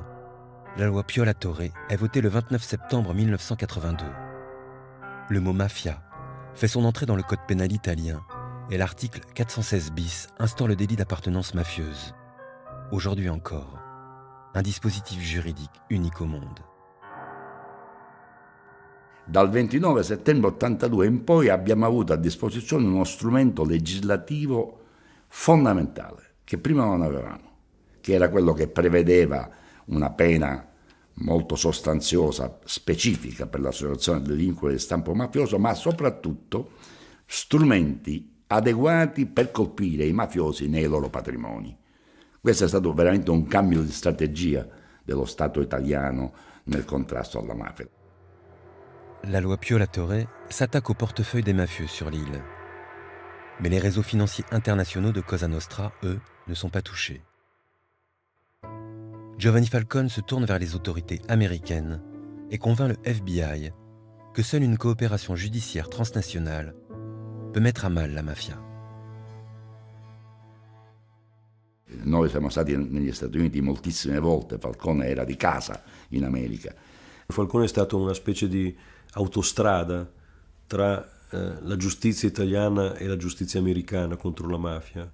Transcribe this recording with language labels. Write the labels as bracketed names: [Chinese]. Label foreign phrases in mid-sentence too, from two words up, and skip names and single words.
[French] La loi Pio La Torre est votée le 29 septembre 1982. Le mot mafia fait son entrée dans le code pénal italien et l'article 416 bis instaure le délit d'appartenance mafieuse. Aujourd'hui encore, un dispositif juridique unique au monde. [Italian] Dal 29 settembre 82 in poi abbiamo avuto a disposizione uno strumento legislativo fondamentale, che prima non avevamo, che era quello che prevedeva una pena molto sostanziosa, specifica per l'associazione di delinquere di stampo mafioso, ma soprattutto strumenti adeguati per colpire i mafiosi nei loro patrimoni. Questo è stato veramente un cambio di strategia dello Stato italiano nel contrasto alla mafia. [French] La loi Pio La Torre s'attaque au portefeuille des mafieux sur l'île. Mais les réseaux financiers internationaux de Cosa Nostra, eux, ne sont pas touchés. Giovanni Falcone se tourne vers les autorités américaines et convainc le FBI que seule une coopération judiciaire transnationale peut mettre à mal la mafia. [Italian] Noi siamo stati negli Stati Uniti moltissime volte, Falcone era di casa in America. Falcone è stato una specie di autostrada tra la giustizia italiana e la giustizia americana contro la mafia.